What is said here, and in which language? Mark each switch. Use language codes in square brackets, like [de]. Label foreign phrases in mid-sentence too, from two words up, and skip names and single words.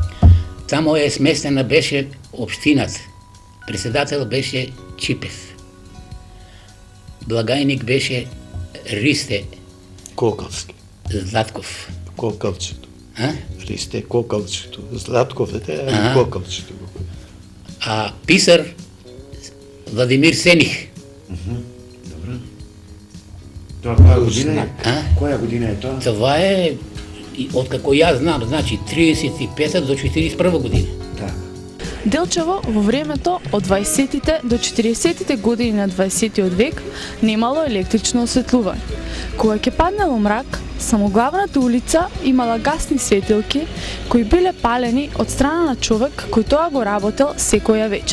[mk] Тамо е сместена беше общината. Председател беше Чипев. Благайник беше Ристе Кокалски. Златков. Кокалчето. А? Ристе Кокалчето. Златков е, Кокалчето. А писар Владимир Сених. [bg] Добре. Това коя година е? Коя година е това? Това е, откако я знам, значи 35 до 41 година. Да. [mk] Делчево во времето од 20-тите до 40-тите години на 20-тиот век немало електрично осветлување. Кога ќе паднело мрак, само главната улица имала гасни светилки кои биле палени од страна на човек кој тоа го работел секоја вечер.